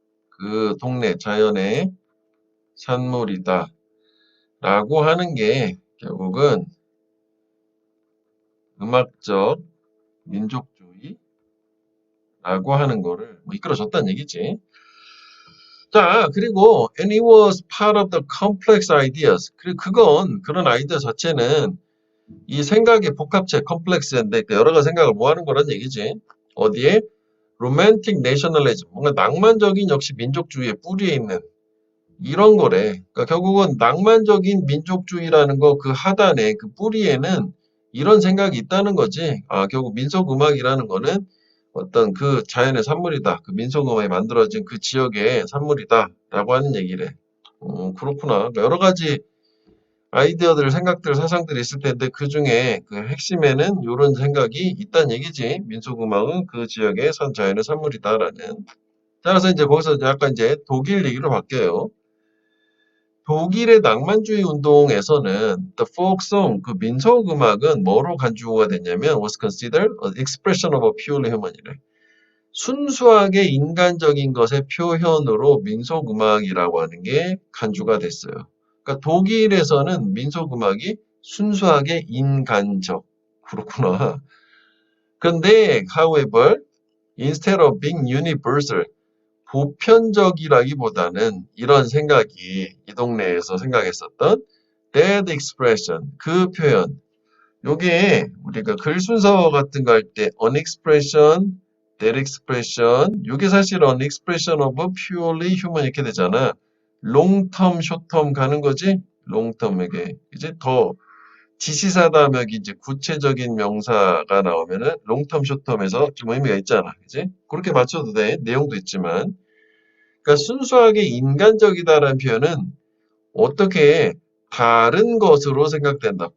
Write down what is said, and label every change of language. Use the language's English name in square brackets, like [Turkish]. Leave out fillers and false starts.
[Korean] 그 동네 자연의 산물이다 라고 하는 게 결국은 음악적 민족주의라고 하는 거를 뭐 이끌어줬다는 얘기지. 자, 그리고 [English] and it was part of the complex ideas. [Korean] 그리고 그런 아이디어 자체는 이 생각의 복합체 컴플렉스인데 그 여러 가지 생각을 모아는 거란 얘기지. 어디에? 로맨틱 내셔널리즘, 뭔가 낭만적인 역시 민족주의의 뿌리에 있는 이런 거래. 그러니까 결국은 낭만적인 민족주의라는 거 그 하단에 그 뿌리에는 이런 생각이 있다는 거지. 아, 결국 민속음악이라는 거는 어떤 그 자연의 산물이다. 그 민속음악이 만들어진 그 지역의 산물이다라고 하는 얘기래. 그렇구나. 그러니까 여러 가지 아이디어들, 생각들, 사상들이 있을 텐데 그 중에 그 핵심에는 이런 생각이 있다는 얘기지. 민속음악은 그 지역의 자연의 산물이다라는. 따라서 이제 거기서 약간 이제 독일 얘기로 바뀌어요. 독일의 낭만주의 운동에서는 [English] the folk song, [Korean] 그 민속음악은 뭐로 간주가 됐냐면 [English] was considered an expression of a purely human이래. [Korean] 순수하게 인간적인 것의 표현으로 민속음악이라고 하는 게 간주가 됐어요. 그러니까 독일에서는 민속음악이 순수하게 인간적. 그렇구나. 근데 [English] however, instead of being universal, [Korean] 보편적이라기보다는 이런 생각이 이 동네에서 생각했었던 [English] that expression, [Korean] 그 표현. 요게 우리가 글 순서 같은 거 할 때 [English] an expression, that expression, [Korean] 요게 사실 [English] an expression of a purely human [Korean] 이렇게 되잖아. [English] long term, short term 가는 거지? [Korean] long term에게 이제 더 지시사다음에 이제 구체적인 명사가 나오면은 [English] long term, short term [Korean] 에서 좀 의미가 있잖아. 그지? 그렇게 맞춰도 돼. 내용도 있지만. 그러니까 순수하게 인간적이다라는 표현은 어떻게 다른 것으로 생각된다.